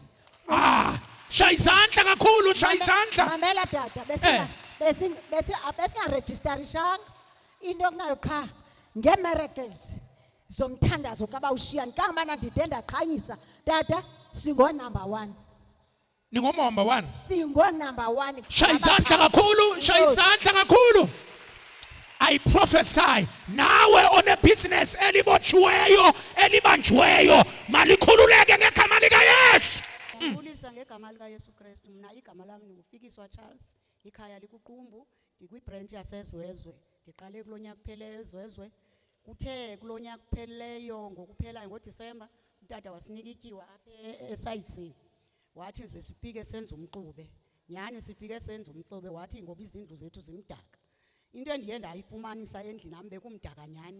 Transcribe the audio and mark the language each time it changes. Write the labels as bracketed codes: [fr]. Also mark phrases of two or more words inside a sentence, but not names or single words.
[xh] Shaya izandla kakhulu, shaya izandla. Mamela tata, besingaregisterishanga into okunayo qha nge-miracles zomthandazo kabawushiyani. Kangabana ndide ndaqhayisa tata, singo-number 1. Ningomamba 1. Singo-number 1. Shaya izandla kakhulu, shaya izandla kakhulu. [en] I prophesy, [xh] nawe [en] one business [xh] elibotshiweyo, elibanjiweyo, malikhululeke ngegama lika Yesu. [zu] Ngibulisa ngegama lika Yesu Kristu. Mina igama lami nguFikiswa Charles, ikhaya likuQumbu, ngikwi-branch yaseZwezwe. [xh] Ndiqale kulonyaka kupheleyo eZwezwe. Kuthe kulonyaka kupheleyo ngokuphela ngoDisemba, utata wasinika ityiwa apha eSite. Wathi nje sifike senze umxube. Nyani sifike senze umxube, wathi ngoba izindlu zethu zimdaka. Into endiye ndayifumanisa endlini nami bekumdaka nyani.